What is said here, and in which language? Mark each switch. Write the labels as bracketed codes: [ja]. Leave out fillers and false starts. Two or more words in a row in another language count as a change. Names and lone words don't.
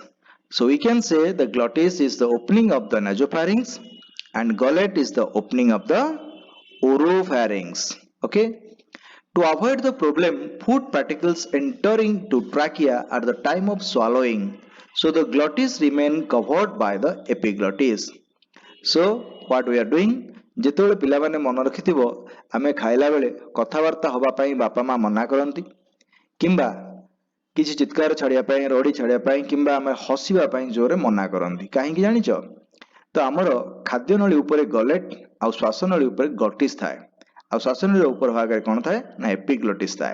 [en] So we can say the glottis is the opening of the nasopharynx and gullet is the opening of the oropharynx. Okay. To avoid the problem, food particles entering to trachea at the time of swallowing, so the glottis remain covered by the epiglottis. So what we are doing, [or] ଯେତେବେଳେ ପିଲାମାନେ ମନେ ରଖିଥିବ ଆମେ ଖାଇଲା ବେଳେ କଥାବାର୍ତ୍ତା ହେବା ପାଇଁ ବାପା ମା ମନା କରନ୍ତି, କିମ୍ବା କିଛି ଚିତ୍କାର ଛାଡ଼ିବା ପାଇଁ, ରଡ଼ି ଛାଡ଼ିବା ପାଇଁ, କିମ୍ବା ଆମେ ହସିବା ପାଇଁ ଜୋରେ ମନା କରନ୍ତି. କାହିଁକି ଜାଣିଛ? ତ ଆମର ଖାଦ୍ୟନଳୀ ଉପରେ ଗଲେଟ ଆଉ ଶ୍ୱାସନଳୀ ଉପରେ ଗ୍ଲଟିସ୍ ଥାଏ, ଆଉ ଶ୍ୱାସନଳୀର ଉପର ଭାଗରେ କ'ଣ ଥାଏ ନା ଏପିଗ୍ଲଟିସ୍ ଥାଏ.